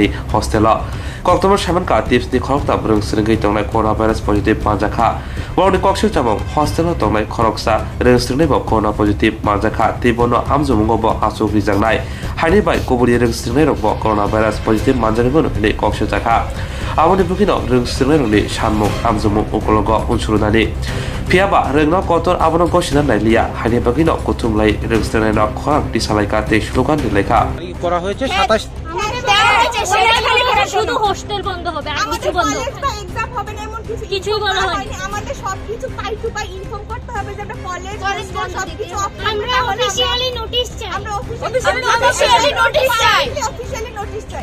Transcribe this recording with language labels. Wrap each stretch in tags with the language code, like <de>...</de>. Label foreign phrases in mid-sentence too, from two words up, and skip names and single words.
<brx>हस्टेला कक्टबर सामानका टिप्सनि खरकता ब्रों स्रिंगै तंनाय</brx> <en>corona virus positive</en> <brx>मानजाखा वावनि कक्सिल चामं हस्टेलाव तंनाय खरकसा रों स्रिंनायबो</brx> <en>corona positive</en> <brx>मानजाखा तिबनो आमजुमुंगबो आसुक रिजांनाय हाइनि बाय कबुरि रों स्रिंनायरबो</brx> <en>corona virus positive</en> <brx>मानजानिबो हिनि कक्सिल जाखा आबनि बुकिनो रों स्रिंनायरनि सानमुक आमजुमुं उकलग उनसुरुनानि फियाबा रोंनो कतर आबनो गसिना नाइलिया हाइनि बुकिनो कुथुमलाय रों स्रिंनायनो खरां दिसालायका ते स्लोगान दिलायखा</brx> <bn>করা হয়েছে 27 শুধু হোস্টেল বন্ধ হবে আর কিছু বন্ধ হবে কলেজ বা एग्जाम হবে না এমন কিছুই বলা হয়নি আমাদের সবকিছু</bn> <en>pie to pie inform</en> <bn>করতে হবে যে আমরা কলেজ সবকিছু আমরা</bn> <en>officially notice</en> <bn>চাই আমরা</bn> <en>officially notice</en> <bn>চাই</bn>